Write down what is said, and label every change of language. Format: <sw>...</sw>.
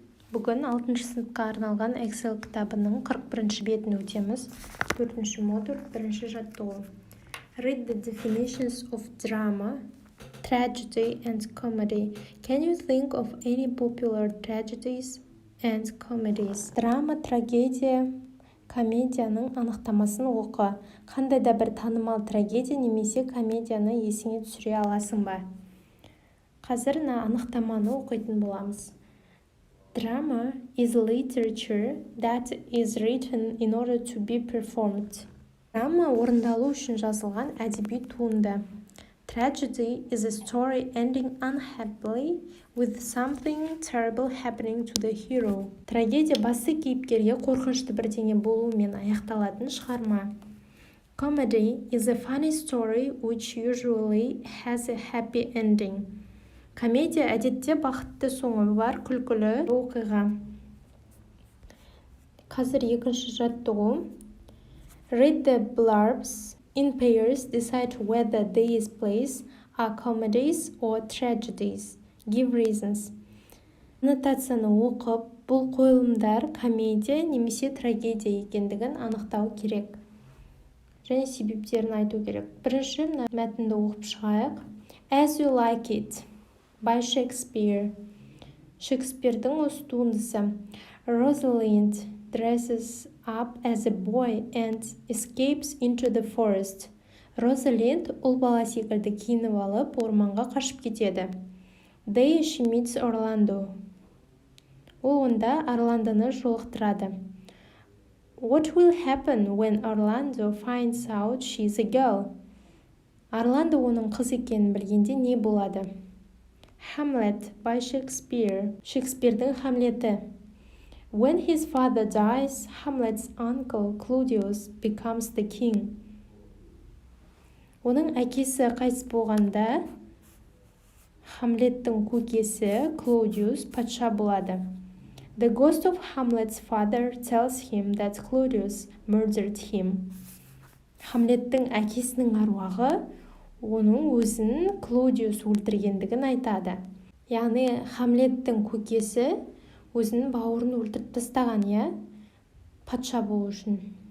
<kk>Бүгін 6-шы сыныпқа арналған Excel кітабының 41-ші бетін өтеміз. 4-ші модуль, 1-ші жаттығу.</kk> <en>Read the definitions of drama, tragedy and comedy. Can you think of any popular tragedies and comedies?</en> <kk>Драма, трагедия, комедияның анықтамасын оқы. Қандай да бір танымал трагедия немесе комедияны есіңе түсіре аласың ба? Қазір анықтаманы оқитын боламыз.</kk> <en>Drama is literature that is written in order to be performed.</en> <kk>Драма орындалу үшін жазылған әдеби туынды.</kk> <en>Tragedy is a story ending unhappily with something terrible happening to the hero.</en> <kk>Трагедия басты кейіпкерге қорқынышты бірдеңе болуымен аяқталатын шығарма.</kk> <en>Comedy is a funny story which usually has a happy ending.</en> <kk>Комедия әдетте бақытты соңы бар күлкілі оқиға. Қазір екінші жаттығу.</kk> <en>Read the blurbs. In pairs, decide whether these plays are comedies or tragedies. Give reasons.</en> <kk>Аннотацияны оқып, бұл қойылымдар комедия немесе трагедия екендігін анықтау керек. Және себептерін айту керек. Бірінші мәтінді оқып шығайық.</kk> <en>As you like it. By Shakespeare.</en> <kk>Шекспирдің осы туындысы.</kk> <en>Rosalind dresses up as a boy and escapes into the forest.</en> <kk>Rosalind ұл бала секілді киініп алып, орманға қашып кетеді.</kk> <en>There she meets Orlando.</en> <kk>Ол онда Орландоны жолықтырады.</kk> <en>What will happen when Orlando finds out she's a girl?</en> <kk>Орландо оның қыз екенін білгенде не болады?</kk> <en>Hamlet by Shakespeare.</en> <kk>Шекспирдің Хамлеті.</kk> <en>When his father dies, Hamlet's uncle Claudius becomes the king.</en> <kk>Оның әкесі қайтыс болғанда, Хамлеттің көкесі Claudius патша болады.</kk> <en>The ghost of Hamlet's father tells him that Claudius murdered him.</en> <kk>Хамлеттің әкесінің аруағы оның өзін Клаудиус өлтіргендігін айтады. Яғни Хамлеттің көкесі өзінің бауырын өлтіріп тастаған, патша болу үшін.</kk>